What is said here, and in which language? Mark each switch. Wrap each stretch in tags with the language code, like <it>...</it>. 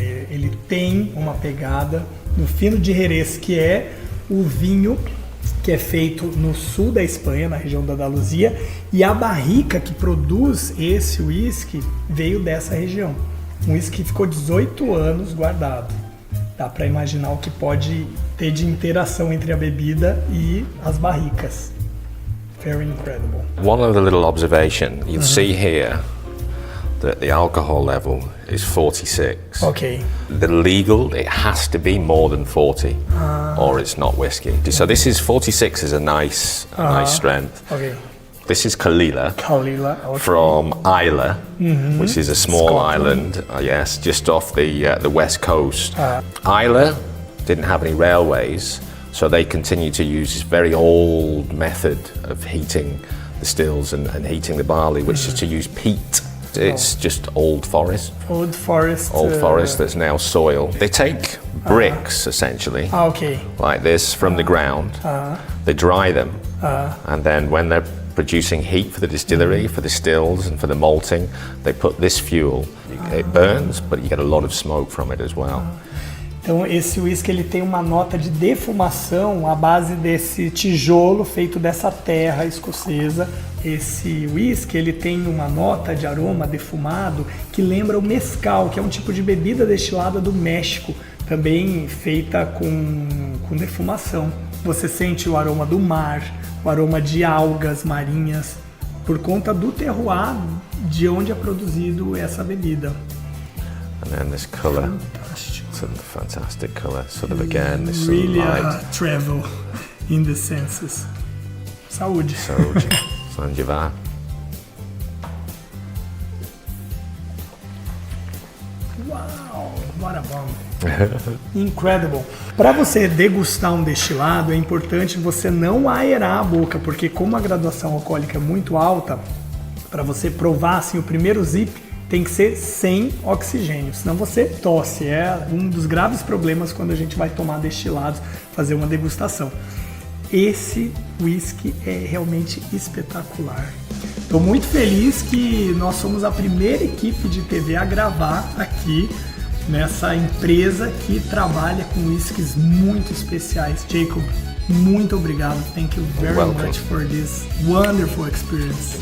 <pt>Ele tem uma pegada no fino de Jerez, que é o vinho que é feito no sul da Espanha, na região da Andaluzia, e a barrica que produz esse whisky veio dessa região. Um whisky que ficou 18 anos guardado. Dá para imaginar o que pode ter de interação entre a bebida e as barricas.</pt> <en>Very incredible. One other little observation, you'll see here that the alcohol level is 46. Okay. The legal, it has to be more than 40 or it's not whiskey. So this is 46 is a nice strength. Okay. This is Kalila, okay. from Islay, which is a small Scotland. island, yes, just off the west coast. Islay didn't have any railways, so they continued to use this very old method of heating the stills and heating the barley, which is to use peat. It's just old forest. Old forest. Old forest that's now soil. They take bricks, essentially, okay. like this, from the ground. They dry them, and then when they're producing heat for the distillery, for the stills and for the malting, they put this fuel. It burns, but you get a lot of smoke from it as well.</en> <pt>Então esse whisky ele tem uma nota de defumação à base desse tijolo feito dessa terra escocesa. Esse whisky ele tem uma nota de aroma defumado que lembra o mezcal, que é um tipo de bebida destilada do México, também feita com defumação. Você sente o aroma do mar, o aroma de algas marinhas, por conta do terroir de onde é produzido essa bebida.</pt> <en>And then this colour.</en> <pt>Fantástico.</pt> <en>Sort of fantastic colour, sort of again, this sort Really of light. travel in the senses.</en> <pt>Saúde. Saúde. Sanjivar.</pt> <en>Uau, what a bomb. Incredible.</en> <pt>Para você degustar um destilado, é importante você não aerar a boca, porque como a graduação alcoólica é muito alta, para você provar assim, o primeiro zip tem que ser sem oxigênio, senão você tosse. É um dos graves problemas quando a gente vai tomar destilados, fazer uma degustação. Esse whisky é realmente espetacular. Estou muito feliz que nós somos a primeira equipe de TV a gravar aqui nessa empresa que trabalha com whiskies muito especiais. Jacob, muito obrigado.</pt> <en>Thank you very much for this wonderful experience.</en>